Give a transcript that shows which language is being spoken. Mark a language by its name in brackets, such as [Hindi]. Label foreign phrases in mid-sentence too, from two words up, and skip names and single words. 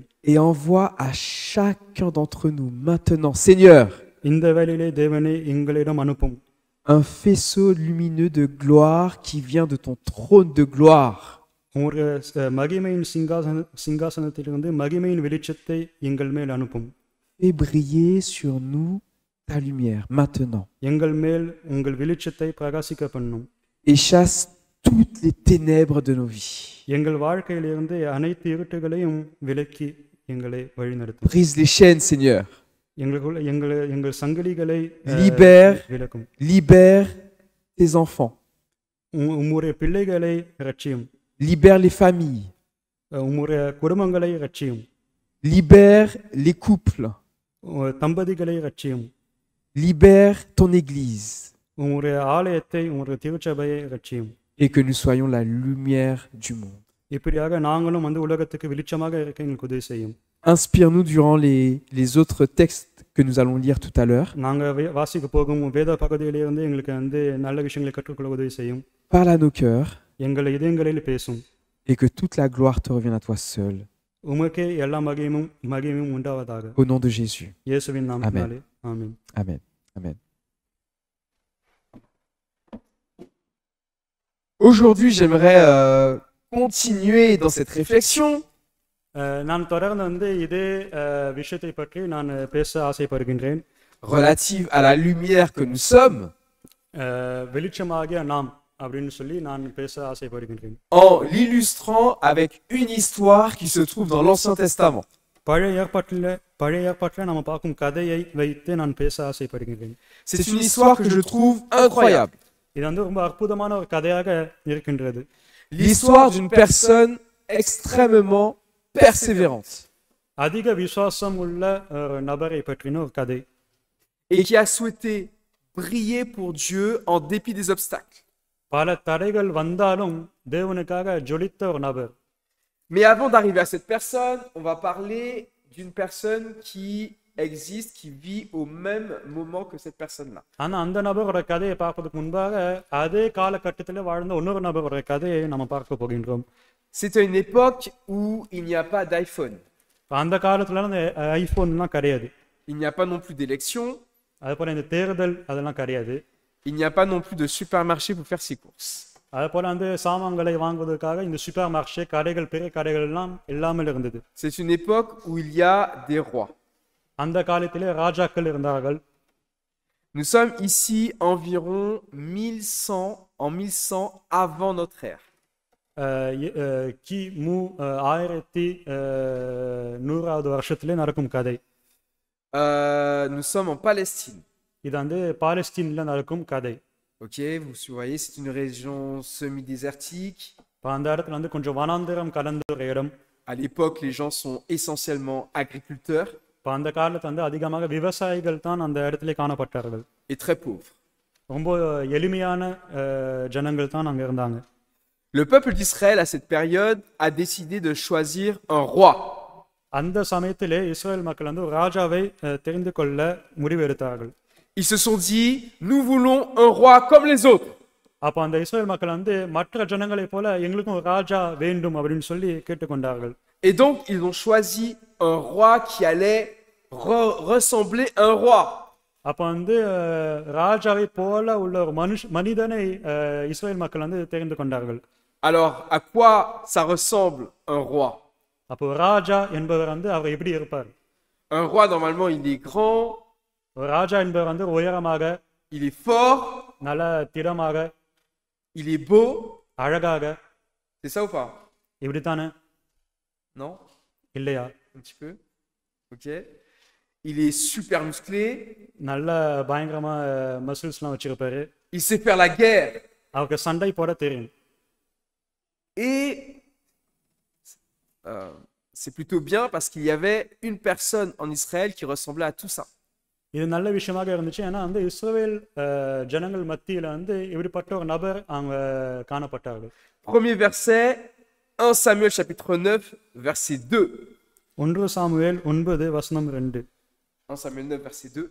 [French] Et envoie à chacun d'entre nous maintenant, Seigneur, [Tamil] இந்த வேளையிலே தேவனே எங்களிடம் அனுப்பும் [French] un faisceau lumineux de gloire qui vient de ton trône de gloire. [Tamil] உங்களுடைய மகிமையின் சிங்காசனத்திலிருந்து மகிமையின் வெளிச்சத்தை எங்கள் மேல் அனுப்பும். [French] Fais briller sur nous ta lumière maintenant. [Tamil] எங்கள் மேல் உங்கள் வெளிச்சத்தை பிரகாசிக்க பண்ணும். [French] Et chasse toutes les ténèbres de nos vies. [Tamil] எங்கள் வாழ்க்கையிலிருந்து அனைத்து இருட்டுகளையும் விலக்கி எங்களை வழிநடத்தும். [French] Brise les chaînes, Seigneur. [Tamil] எங்கள் சங்கிலிகளை விலக்கும். [French] Libère tes enfants. [Tamil] உம்முடைய பிள்ளைகளை ரட்சியும். [French] Libère les familles. [Tamil] உம்முடைய குடும்பங்களை ரட்சியும். [French] Libère les couples. [Tamil] தம்பதிகளை ரட்சியும். [French] Libère ton Église. [Tamil] உம்முடைய ஆலயத்தை, உம்முடைய திருச்சபையை ரட்சியும். [French] Et que nous soyons la lumière du monde. [Tamil] இப்படியாக நாங்களும் வந்து உலகத்துக்கு வெளிச்சமாக இருக்க எங்களுக்கு உதவி செய்யும். [French] Inspire-nous durant les autres textes que nous allons lire tout à l'heure. [Tamil] நாங்கள் வாசிக்க போகும் வேத பகுதியிலிருந்து எங்களுக்கு வந்து நல்ல விஷயங்களை கற்றுக்கொள்ள உதவி செய்யும். [French] Parle à nos cœurs. [Tamil] எங்கள் இதயங்களில் பேசும். [French] Et que toute la gloire te revienne à toi seul. [Tamil] உமக்கே எல்லா மகிமையும் உண்டாவதாக. [French] Au nom de Jésus. [Tamil] இயேசுவின் நாமத்தினாலே ஆமென். [French] Amen. Amen. Aujourd'hui, j'aimerais continuer dans cette réflexion. [Tamil] நான் தொடர்ந்து வந்து இதே விஷயத்தை பற்றி நான் பேச ஆசைப்படுகின்றேன். [French] Relative à la lumière que nous sommes. [Tamil] வெளிச்சமாகிய நாம் அப்படின்னு சொல்லி நான் பேச ஆசைப்படுகின்றேன். [French] En l'illustrant avec une histoire qui se trouve dans l'Ancien Testament. [Tamil] பழைய ஏற்பாட்டில் நம்ம பார்க்கும் கதையை வைத்து நான் பேச ஆசைப்படுகின்றேன். [French] C'est une histoire que je trouve incroyable. [Tamil] இது வந்து ரொம்ப அற்புதமான ஒரு கதையாக இருக்கின்றது. [French] L'histoire d'une personne extrêmement persévérante. [Tamil] அதிக விசுவாசம் உள்ள ஒரு நபரை பற்றின ஒரு கதை. [French] Et qui a souhaité briller pour Dieu en dépit des obstacles. [Tamil] பல தடைகள் வந்தாலும் தேவனுக்காக ஜொலித்த ஒரு நபர். [French] Mais avant d'arriver à cette personne, on va parler d'une personne qui existe, qui vit au même moment que cette personne-là. [Tamil] ஆனா அந்த நபரோட கதையை பார்ப்பதற்கு முன்பாக அதே காலகட்டத்தில் வாழ்ந்த இன்னொரு நபரோட கதையை நம்ம பார்க்க போகின்றோம். [French] C'était une époque où il n'y a pas d'iPhone. [Tamil] அந்த காலத்துல அந்த ஐபோன்லாம் கிடையாது. [French] Il n'y a pas non plus d'élection. [Tamil] அதுபோல இந்த தேர்தல் அதெல்லாம் கிடையாது. [French] Il n'y a pas non plus de supermarché pour faire ses courses. [Tamil] அதுபோல அந்த சாமான்களை வாங்குவதற்காக இந்த [English] super market [Tamil] கடைகள், பெரிய கடைகள் எல்லாம் இல்லாமல் இருந்தது. [French] C'est une époque où il y a des rois. [Tamil] அந்த காலத்திலே ராஜாக்கள் இருந்தார்கள். [French] Nous sommes ici environ 1100 avant notre ère. [Tamil] கிமு 1100 வருஷத்திலே நடக்கும் கதை. [French] Nous sommes en Palestine. [Tamil] இது வந்து பாலஸ்தீன்ல நடக்கும் கதை. [French] Ok, vous voyez, c'est une région semi-désertique. [Tamil] அந்த இடத்துல வந்து கொஞ்சம் வனாந்தரம் கலந்த ஒரு இடம். [French] À l'époque, les gens sont essentiellement agriculteurs. [Tamil] அந்த காலத்துல வந்து அதிகமாக விவசாயிகள் தான் அந்த இடத்துல காணப்பட்டார்கள். [French] Et très pauvres. [Tamil] ரொம்ப எளிமையான ஜனங்கள் தான் அங்க இருந்தாங்க. [French] Le peuple d'Israël à cette période a décidé de choisir un roi. [Tamil] அந்த சமயத்திலே இஸ்ரேல் மக்கள் வந்து ராஜாவை தெரிந்து கொள்ள முடிவெடுத்தார்கள். [French] Ils se sont dit, nous voulons un roi comme les autres. [Tamil] அப்ப அந்த இஸ்ரேல் மக்கள் வந்து மற்ற ஜனங்களை போல எங்களுக்கும் ஒரு ராஜா வேண்டும் அப்படின்னு சொல்லி கேட்டுக்கொண்டார்கள். [French] Et donc ils ont choisi un roi qui allait ressembler à un roi. [Tamil] அப்ப வந்து ராஜாவை போல உள்ள ஒரு மனிதனை இஸ்ரேல் மக்கள் வந்து தெரிந்து கொண்டார்கள். [French] Alors à quoi ça ressemble un roi? [Tamil] அப்போ ராஜா என்பவர் வந்து அவர் எப்படி இருப்பார்? [French] Un roi normalement il est grand. [Tamil] ராஜா என்பவர் வந்து உயரமாக, [French] il est fort, [Tamil] நல்ல திடமாக, [French] il est beau, [Tamil] அழகாக. [French] C'est ça ou pas? [Tamil] இப்படி தானே? [French] Non? [Tamil] இல்லையா? [French] Un petit peu. Ok. Il est super musclé. [Tamil] நல்ல பயங்கரமா மசில்ஸ்லாம் வச்சிருப்பாரு. [French] Il sait faire la guerre. [Tamil] அவருக்கு சண்டை போட தெரியும். [French] Et c'est plutôt bien parce qu'il y avait une personne en Israël qui ressemblait à tout ça. [Tamil] இது நல்ல விஷயமாக இருந்துச்சு. ஏன்னா வந்து இஸ்ரவேல் ஜனங்கள் மத்தியில வந்து இப்படிப்பட்ட ஒரு நபர் அவங்க காணப்பட்டார்கள். [French] Premier verset, 1 Samuel chapitre 9 verset 2. [Tamil] 1 சாமுவேல் 9 வசனம் 2. [French] 1 Samuel 9 verset 2.